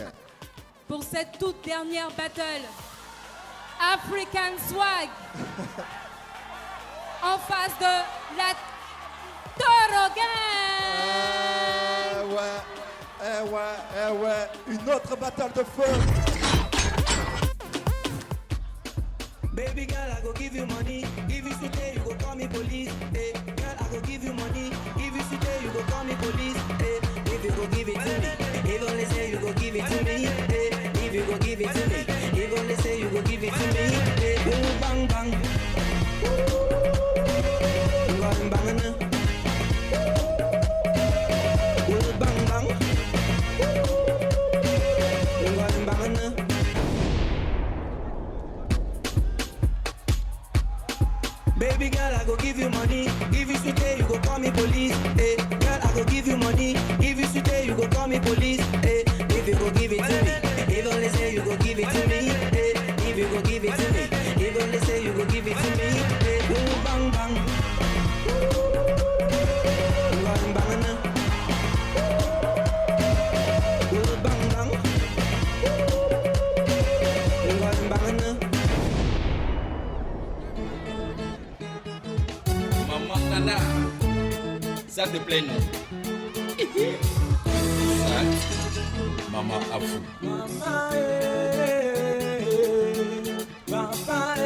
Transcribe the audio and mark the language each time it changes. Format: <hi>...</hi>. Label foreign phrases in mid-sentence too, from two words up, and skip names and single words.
<fr>Pour cette toute dernière battle, African Swag en face de la Toro Gang. Une autre battle de feu.</fr> <pcm>Baby girl, I go give you money. If you stay, you go call me police. Hey, girl, I go give you money. If you stay, you go call me police. Hey, if you go give it to me, if only say you go give it to me. Hey, if you go give it to me, if only say you go give it to me. Hey. bang. Bang bang na. Bang bang. Bang bang na. Baby girl, I go give you money. Give you sweet, you go call me police. Hey, girl, I go give you money. Give you sweet, you go call me police. Hey, if you go give it to me, if only say you go give it to me. Hey, if you go give it to me, if only say you go give it to me. Hey, boom, bang bang, bang bang na, boom, bang bang, bang bang na.</pcm> <fr>Maman Nana, ça te plaît non? Ça, Maman Afou. Mama, papa,</fr>